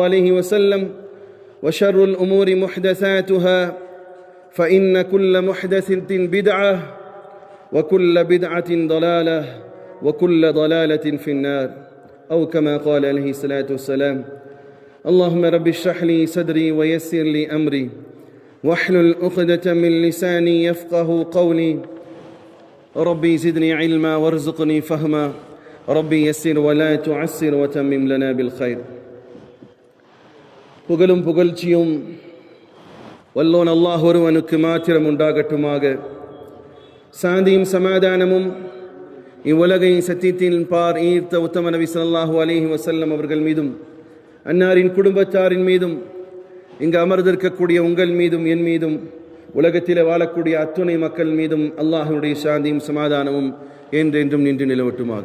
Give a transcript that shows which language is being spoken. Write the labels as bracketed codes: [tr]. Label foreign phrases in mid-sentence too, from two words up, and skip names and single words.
[ar] عليه وسلم وشر الأمور محدثاتها فإن كل محدثة بدعة وكل بدعة ضلالة وكل ضلالة في النار، أو كما قال عليه الصلاة والسلام: اللهم رب اشرح لي صدري ويسر لي أمري واحلل عقدة من لساني يفقه قولي. ربي زدني علما وارزقني فهما ربي يسر ولا تعسر وتمم لنا بالخير. [ta] புகழும் புகழ்ச்சியும் வல்லோன் அல்லாஹ் ஒருவனுக்கு மாத்திரம் உண்டாகட்டுமாக. சாந்தியும் சமாதானமும் இவ்வுலகை சத்தியத்தின் பார் ஈர்த்த உத்தம நபி [ar] صلى الله عليه وسلم [ta] அவர்கள் மீதும், அன்னாரின் குடும்பத்தாரின் மீதும், இங்கு அமர்ந்திருக்கக்கூடிய உங்கள் மீதும், என் மீதும், உலகத்தில் வாழக்கூடிய அத்துணை மக்கள் மீதும் அல்லாஹ்வுடைய சாந்தியும் சமாதானமும் என்றென்றும் நின்று நிலவட்டுமாக.